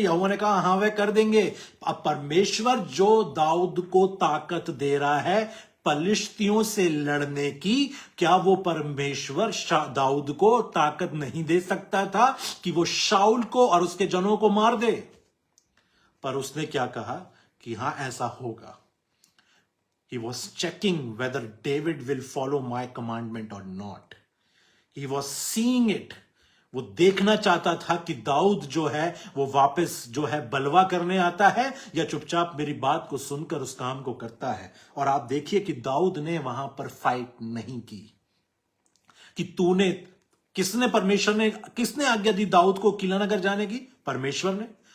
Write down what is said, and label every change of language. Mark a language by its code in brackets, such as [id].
[hi] यहोवा ने कहा, हां वह कर देंगे। अब परमेश्वर जो दाऊद को ताकत दे रहा है पलिश्तियों से लड़ने की, क्या वो परमेश्वर दाऊद को ताकत नहीं दे सकता था कि वो शाऊल को और उसके जनों को मार दे? पर उसने क्या कहा कि हां ऐसा होगा। [en] He was checking whether David will follow my commandment or not. He was seeing it. [hi] वो देखना चाहता था कि दाऊद जो है वो वापस जो है बलवा करने आता है या चुपचाप मेरी बात को सुनकर उस काम को करता है। और आप देखिए कि दाऊद ने वहां पर फाइट नहीं की कि किसने आज्ञा दी दाऊद को किला नगर जाने की? परमेश्वर ने।